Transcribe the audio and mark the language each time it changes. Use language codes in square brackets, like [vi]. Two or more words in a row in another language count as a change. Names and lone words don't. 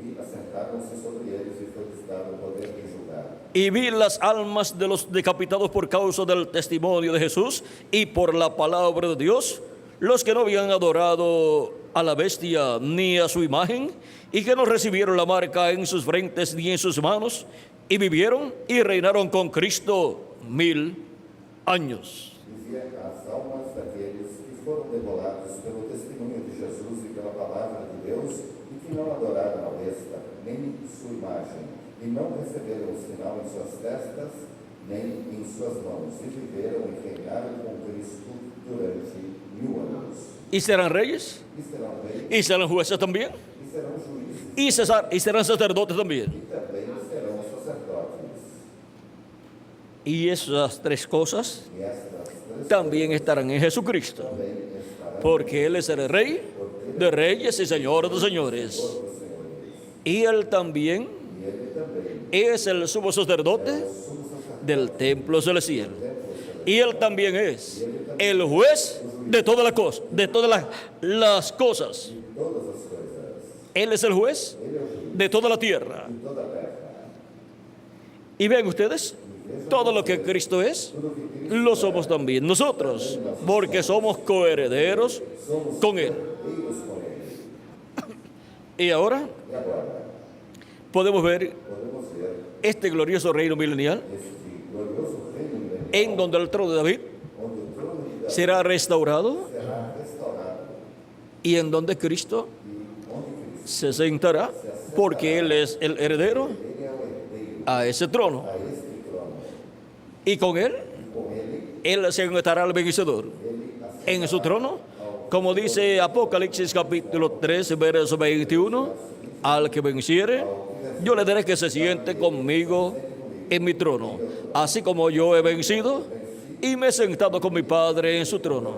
[es] Y vi las almas de los decapitados por causa del testimonio de Jesús y por la palabra de Dios, los que no habían adorado a la bestia ni a su imagen, y que no recibieron la marca en sus frentes ni en sus manos, y vivieron y reinaron con Cristo 1000 años. [pt] Dizia as almas daqueles que foram degolados pelo testemunho de Jesus e pela palavra de Deus, e que não adoraram a besta, nem sua imagem, e não receberam o sinal em suas testas, nem em suas mãos, e viveram e reinaram com Cristo durante 1000 anos. [es] Y serán reyes, [pt] E serão reis, [es] y serán jueces también, [pt] e serão juízes, [es] y serán sacerdotes también. [pt] e também serão sacerdotes. [es] Y esas 3 cosas [pt] E estas três [es] también estarán en Jesucristo, [pt] também estarão [es] porque Él es el Rey de reyes y Señor de señores. Y Él también [pt] e ele também [es] es el sumo sacerdote del templo celestial. Y Él también es el juez de todas las cosas, de todas las cosas. [pt] todas as coisas, [es] Él es el juez de toda la tierra. [pt] toda a terra. [es] Y vean ustedes, todo lo que Cristo es, lo somos también nosotros, porque somos coherederos con Él. Y ahora [pt] E agora, [es] podemos ver [pt] podemos ver [es] este glorioso reino milenial, [pt] este glorioso reino milenial, [es] en donde el trono de David [pt] onde o trono de Davi [es] será restaurado [pt] será restaurado [es] y en donde Cristo [pt] e onde Cristo [es] se sentará, porque Él es el heredero [pt] ele é o herdeiro [es] a ese trono. [pt] a este trono. [es] Y con Él, [pt] E com ele, [es] Él se sentará al vencedor en su trono, como dice Apocalipsis capítulo 3, verso 21, al que venciere, yo le daré que se siente conmigo en mi trono, así como yo he vencido y me he sentado con mi Padre en su trono.